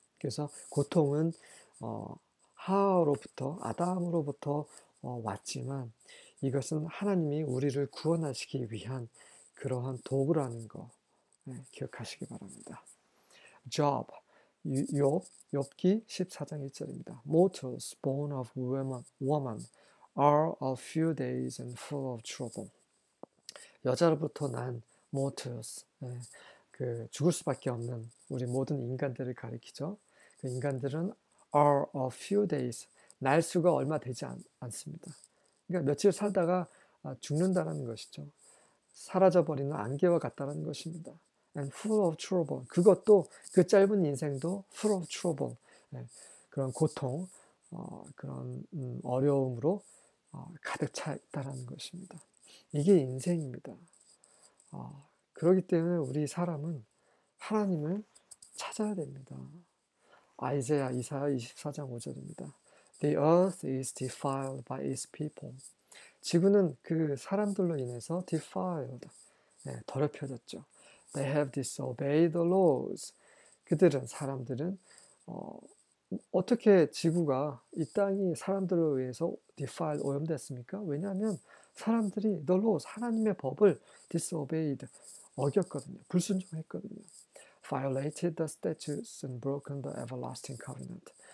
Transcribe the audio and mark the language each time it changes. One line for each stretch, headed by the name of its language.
Korean: 그래서 고통은 하와로부터, 아담으로부터 왔지만 이것은 하나님이 우리를 구원하시기 위한 그러한 도구라는 거 기억하시기 바랍니다. Job, 욥기 14장 1절입니다.
English: Mortals born of woman are a few days and full of trouble.
Korean: 여자로부터 난 mortals, 그 죽을 수밖에 없는 우리 모든 인간들을 가리키죠. 그 인간들은
English: are a few days,
Korean: 날수가 얼마 되지 않습니다. 그러니까 며칠 살다가 죽는다는 것이죠. 사라져버리는 안개와 같다는 것입니다.
English: And full of trouble,
Korean: 그것도 그 짧은 인생도
English: full of trouble,
Korean: 그런 고통, 그런 어려움으로 가득 차 있다는 것입니다. 이게 인생입니다. 그렇기 때문에 우리 사람은 하나님을 찾아야 됩니다. 이사야 24장 5절입니다.
English: The earth is defiled by its people.
Korean: 지구는 그 사람들로 인해서 defiled, 더럽혀졌죠.
English: They have disobeyed the laws.
Korean: 사람들은 어떻게 지구가, 이 땅이 사람들로 의해서 defiled, 오염됐습니까? 왜냐하면 사람들이
English: the laws,
Korean: 하나님의 법을 disobeyed, 어겼거든요. 불순종했거든요.
English: violated the statutes and broken the everlasting covenant.